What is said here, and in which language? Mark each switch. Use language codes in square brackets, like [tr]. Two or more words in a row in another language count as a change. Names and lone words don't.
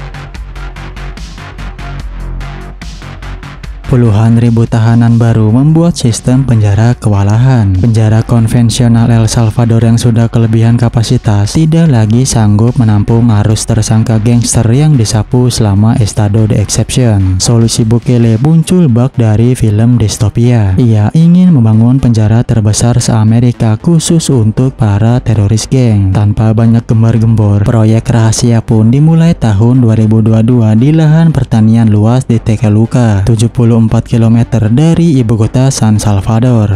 [id] Puluhan ribu tahanan baru membuat sistem penjara kewalahan. Penjara konvensional El Salvador yang sudah kelebihan kapasitas tidak lagi sanggup menampung arus tersangka gangster yang disapu selama [es] estado de exception. [id] Solusi Bukele muncul bak dari film distopia. Ia ingin membangun penjara terbesar se-Amerika khusus untuk para teroris geng. Tanpa banyak gembar-gembor, proyek rahasia pun dimulai tahun 2022 di lahan pertanian luas di Tekaluca, 74 km dari ibu kota San Salvador.